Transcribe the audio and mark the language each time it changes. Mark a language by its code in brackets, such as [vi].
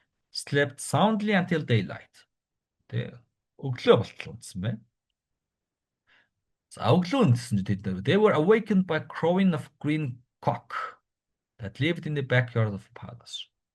[en] Slept soundly until daylight. [mn] Тэгээ өглөө болтол унтсан байна. За өглөө унтсан тэд. [en] They were awakened by crowing of green cock that lived in the backyard of the palace.